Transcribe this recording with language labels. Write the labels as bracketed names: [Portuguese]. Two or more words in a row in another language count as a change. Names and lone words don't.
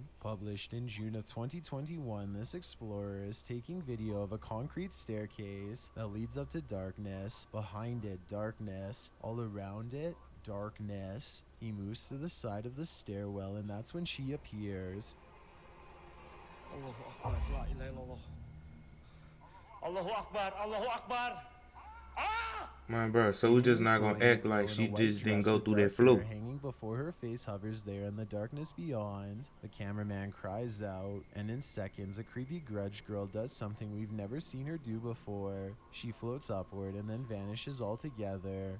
[English] Published in June of 2021, this explorer is taking video of a concrete staircase that leads up to darkness. Behind it, darkness. All around it, darkness. He moves to the side of the stairwell, and that's when she appears. [Arabic] الله أكبر، لا إله إلا الله. الله أكبر، الله أكبر. Ah! [English] My bro, so we Seeing just a not gonna glowing act girl like in a she white just didn't dress go with through dark that hair flow. hanging before her face hovers there in the darkness beyond. The cameraman cries out, and in seconds, a creepy grudge girl does something we've never seen her do before. She floats upward and then vanishes altogether.